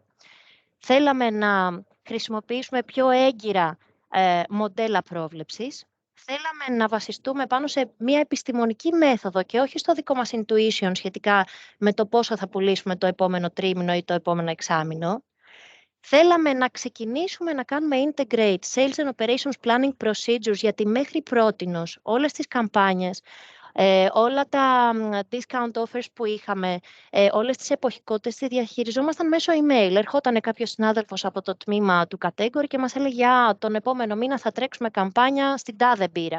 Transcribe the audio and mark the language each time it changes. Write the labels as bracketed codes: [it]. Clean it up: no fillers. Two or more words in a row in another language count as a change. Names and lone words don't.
[el] Θέλαμε να χρησιμοποιήσουμε πιο έγκυρα μοντέλα πρόβλεψης. Θέλαμε να βασιστούμε πάνω σε μια επιστημονική μέθοδο και όχι στο δικό μας intuition σχετικά με το πόσο θα πουλήσουμε το επόμενο τρίμηνο ή το επόμενο εξάμηνο. Θέλαμε να ξεκινήσουμε να κάνουμε [en] integrate sales and operations planning procedures, [el] γιατί μέχρι πρότινος όλες τις καμπάνιες, όλα τα [en] discount offers [el] που είχαμε, όλες τις εποχικότητες τις διαχειριζόμασταν μέσω email. Ερχόταν κάποιος συνάδελφος από το τμήμα του category και μας έλεγε τον επόμενο μήνα θα τρέξουμε καμπάνια στην τάδε μπύρα.